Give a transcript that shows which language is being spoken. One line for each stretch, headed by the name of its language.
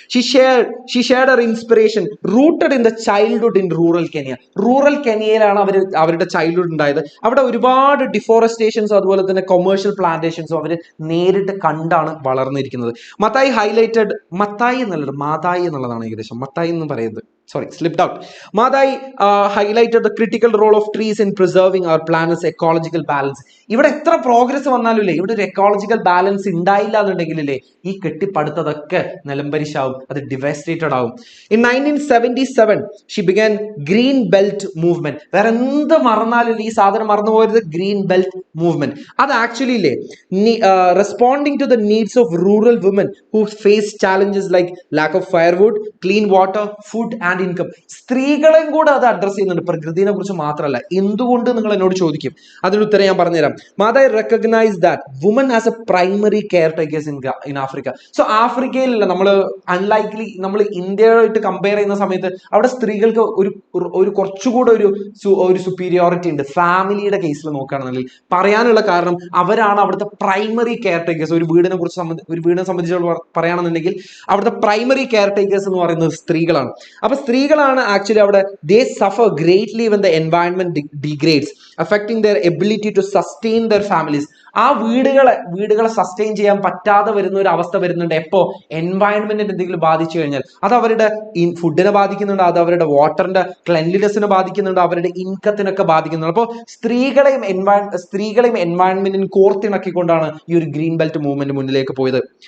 English: She shared her inspiration rooted in the childhood in rural Kenya.
Malayalam: Rural കെനിയയിലാണ് അവരുടെ childhood ഉണ്ടായത്. അവിടെ ഒരുപാട് ഡിഫോറസ്റ്റേഷൻസും അതുപോലെ തന്നെ കൊമേഴ്ഷ്യൽ പ്ലാന്റേഷൻസും അവർ നേരിട്ട് കണ്ടാണ് വളർന്നിരിക്കുന്നത്. മത്തായി എന്നുള്ളതാണ് ഏകദേശം, മത്തായി എന്ന് പറയുന്നത്.
English: Sorry, slipped out. Madai highlighted the critical role of trees in preserving our planet's ecological balance.
Malayalam: ഇവിടെ എത്ര പ്രോഗ്രസ് വന്നാലും ഇല്ലേ, ഇവിടെ ഒരു എക്കോളജിക്കൽ ബാലൻസ് ഉണ്ടായില്ല എന്നുണ്ടെങ്കിലേ ഈ കെട്ടിപ്പടുത്തതൊക്കെ നിലംപരിശാവും, അത് ഡിവാസ്റ്റേറ്റഡ് ആവും.
English: In 1977 she began green belt movement.
Malayalam: വേറെ എന്ത് മറന്നാലും ഈ സാധനം മറന്നു പോയത് ഗ്രീൻ ബെൽറ്റ് മൂവ്മെന്റ്. അത് ആക്ച്വലി ഇല്ലേ
English: Responding to the needs of rural woman who face challenges like lack of firewood, clean water, food and income.
Malayalam: സ്ത്രീകളെയും കൂടെ അത് അഡ്രസ് ചെയ്യുന്നുണ്ട്, പ്രകൃതിനെ കുറിച്ച് മാത്രമല്ല. എന്തുകൊണ്ട് നിങ്ങൾ എന്നോട് ചോദിക്കും, അതിന് ഉത്തരം ഞാൻ പറഞ്ഞുതരാം.
English: Maathai recognise that woman as a primary caretakers in Africa.
Malayalam: So ആഫ്രിക്കയിലല്ല, unlikely നമ്മൾ ഇന്ത്യയായിട്ട് കമ്പയർ ചെയ്യുന്ന സമയത്ത് അവിടെ സ്ത്രീകൾക്ക് ഒരു കുറച്ചുകൂടെ ഒരു സുപ്പീരിയോറിറ്റി ഉണ്ട്. ഫാമിലിയുടെ കേസിൽ നോക്കുകയാണെന്നുണ്ടെങ്കിൽ പറയാനുള്ള കാരണം അവരാണ് അവിടുത്തെ പ്രൈമറി കെയർ ടേക്കേഴ്സ്. ഒരു വീടിനെ സംബന്ധിച്ച് പറയുകയാണെന്നുണ്ടെങ്കിൽ അവിടുത്തെ പ്രൈമറി കെയർ ടേക്കേഴ്സ് എന്ന് പറയുന്നത് സ്ത്രീകളാണ്. അപ്പൊ സ്ത്രീകളാണ് ആക്ച്വലി അവിടെ
English: They suffer greatly when the environment degrades. affecting their ability to sustain their families.
Malayalam: ആ വീടുകളെ സസ്റ്റെയിൻ ചെയ്യാൻ പറ്റാതെ വരുന്ന ഒരു അവസ്ഥ വരുന്നുണ്ട്. എപ്പോ എൻവയൺമെന്റിനെ എന്തെങ്കിലും ബാധിച്ചു കഴിഞ്ഞാൽ അത് അവരുടെ ഫുഡിനെ ബാധിക്കുന്നുണ്ട്, അത് അവരുടെ വാട്ടറിന്റെ ക്ലെൻലിനെസ്സിനെ ബാധിക്കുന്നുണ്ട്, അവരുടെ ഇൻകത്തിനൊക്കെ ബാധിക്കുന്നുണ്ട്. അപ്പോൾ സ്ത്രീകളെയും എൻവയൺമെന്റിന് കോർത്തിണക്കിക്കൊണ്ടാണ് ഈ ഒരു ഗ്രീൻ ബെൽറ്റ് മൂവ്മെന്റ് മുന്നിലേക്ക് പോയത്.